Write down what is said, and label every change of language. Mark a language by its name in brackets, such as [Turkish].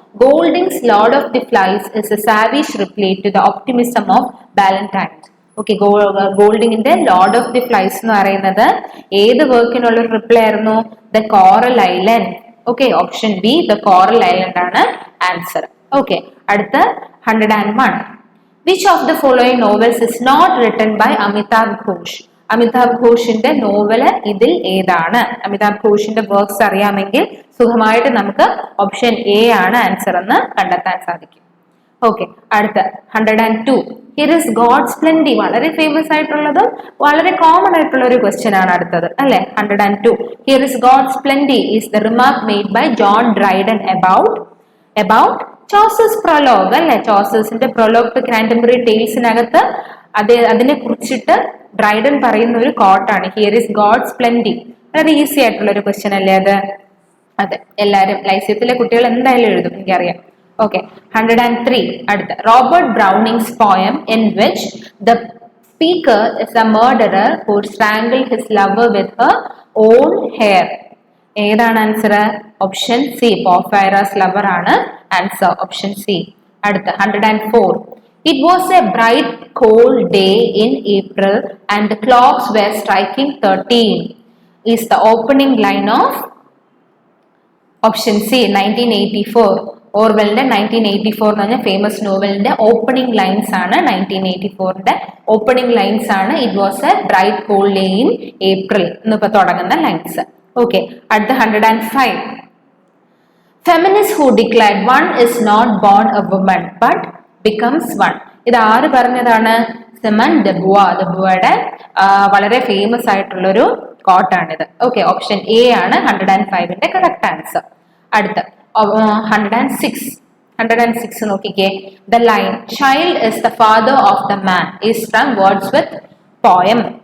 [English] Golding's lord of the flies is a savage reply to the optimism of Ballantyne's. [Malayalam] Okay, ഗോൾഡിങ്ങിന്റെ Lord of the flies എന്ന് പറയുന്നത് ഏത് വർക്കിനുള്ള ഒരു reply ആയിരുന്നു? The coral island. Okay, option B the coral island ആണ് answer. Okay, അടുത്ത 101. [English] Which of the following novels is not written by Amitabh Ghosh? [Malayalam] Amitabh ഘോഷിന്റെ novel ഇതിൽ ഏതാണ്? Amitabh ഘോഷിന്റെ works അറിയാമെങ്കിൽ സുഖമായിട്ട് നമുക്ക് ഓപ്ഷൻ എ ആണ് ആൻസർ എന്ന് കണ്ടെത്താൻ സാധിക്കും. ഓക്കെ, അടുത്ത 102. [English] Here is God's plenty. [Malayalam] വളരെ ഫേമസ് ആയിട്ടുള്ളതും വളരെ കോമൺ ആയിട്ടുള്ള ഒരു ക്വസ്റ്റ്യൻ ആണ് അടുത്തത് അല്ലെ? 102. [English] Here is God's plenty is the remark made by John Dryden about Chaucer's prologue അല്ലെ? [Malayalam] ചോസേഴ്സിന്റെ പ്രൊലോഗ് ടു കാന്റർബറി ടെയിൽസിനകത്ത് അതിനെ കുറിച്ചിട്ട് ഡ്രൈഡൻ പറയുന്ന ഒരു കോട്ടാണ്. [English] Here is God's plenty. [Malayalam] വളരെ ഈസി ആയിട്ടുള്ള ഒരു ക്വസ്റ്റ്യൻ അല്ലേ അത്? അതെ, എല്ലാവരും ലൈസ്യത്തിലെ കുട്ടികൾ എന്തായാലും എഴുതും, എനിക്കറിയാം. ഓക്കെ, 103. [English] അടുത്ത Robert Browning's poem in which the speaker is a murderer who strangled his lover with her own hair. [Malayalam] ഏതാണ് ആൻസർ? ഓപ്ഷൻ സി പോർഫൈറസ് ലവർ ആണ് ആൻസർ. Option C. അടുത്ത 104. [English] It was a bright cold day in April and the clocks were striking 13 is the opening line of option C 1984. [Malayalam] ഓർവെലിന്റെ 1984 എന്ന് പറഞ്ഞ famous നോവലിന്റെ opening lines ആണ് 1984ന്റെ opening lines ആണ്. [English] it was a bright cold day in April [Malayalam] എന്നിപ്പോ തുടങ്ങുന്ന lines. Okay, അടുത്ത 105. [English] Feminists who declared one is not born a woman but becomes one. [Malayalam] ഇത് ആര് പറഞ്ഞതാണ്? സിമൺ ദബുവയുടെ വളരെ ഫേമസ് ആയിട്ടുള്ളൊരു കോട്ടാണിത്. ഓക്കെ, ഓപ്ഷൻ എ ആണ് 105ന്റെ കറക്റ്റ് ആൻസർ. അടുത്ത 106 നോക്കിക്കേ. [English] The line child is the father of the man is from Wordsworth poem.